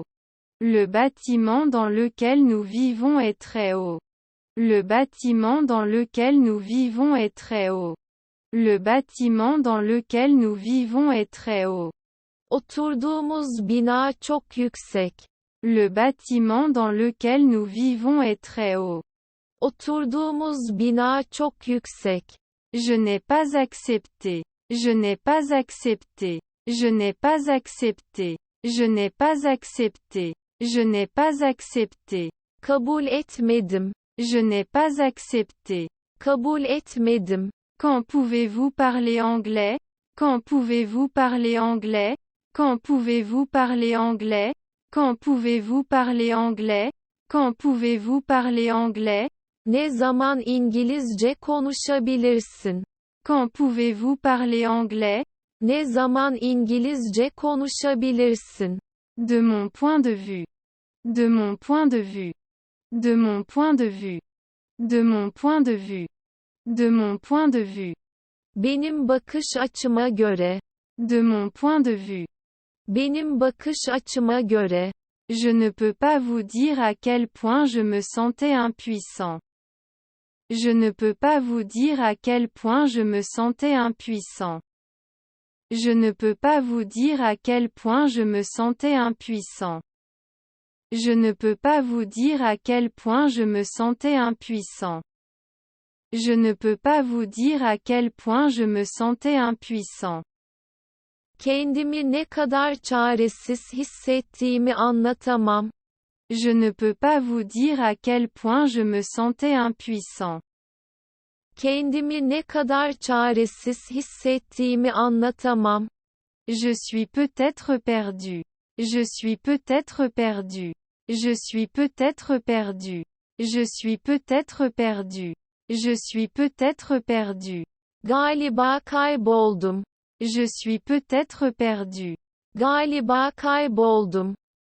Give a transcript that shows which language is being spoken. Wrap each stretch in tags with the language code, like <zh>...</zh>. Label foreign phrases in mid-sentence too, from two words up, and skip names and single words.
<fr>Le bâtiment dans lequel nous vivons est très haut. Le bâtiment dans lequel nous vivons est très haut. Le bâtiment dans lequel nous vivons est très haut.</fr> <tr>Oturduğumuz bina çok yüksek.</tr> <fr>Le bâtiment dans lequel nous vivons est très haut.</fr> <tr>Oturduğumuz bina çok yüksek.</tr> <fr>Je n'ai pas accepté. Je n'ai pas accepté. Je n'ai pas accepté. Je n'ai pas accepté. Je n'ai pas accepté.</fr> <tr>Kabul etmedim.</tr> <fr>Je n'ai pas accepté.</fr> <tr>Kabul etmedim.</tr> <fr>Quand pouvez-vous parler anglais? Quand pouvez-vous parler anglais? Quand pouvez-vous parler anglais? Quand pouvez-vous parler anglais? Quand pouvez-vous parler anglais?</fr> <tr>Ne zaman İngilizce konuşabilirsin?</tr> <fr>Quand pouvez-vous parler anglais?</fr> <tr>Ne zaman İngilizce konuşabilirsin?</tr> <fr>De mon point de vue. De mon point de vue. De mon point de vue. De mon point de vue. De mon point de vue.</fr> <tr>Benim bakış açıma göre.</tr> <fr>De mon point de vue.</fr> <tr>Benim bakış açıma göre.</tr> <fr>Je ne peux pas vous dire à quel point je me sentais impuissant. Je ne peux pas vous dire à quel point je me sentais impuissant. Je ne peux pas vous dire à quel point je me sentais impuissant. Je ne peux pas vous dire à quel point je me sentais impuissant. Je ne peux pas vous dire à quel point je me sentais impuissant.</fr> <tr>Kendimi ne kadar çaresiz hissettiğimi anlatamam.</tr> <fr>Je ne peux pas vous dire à quel point je me sentais impuissant.</fr> <tr>Kendimi ne kadar çaresiz hissettiğimi anlatamam.</tr> <fr>Je suis peut-être perdu. Je suis peut-être perdu. Je suis peut-être perdu. Je suis peut-être perdu. Je suis peut-être perdu.</fr> <tr>Galiba kayboldum.</tr> <fr>Je suis peut-être perdu.</fr> <tr>Galiba kayboldum.</tr>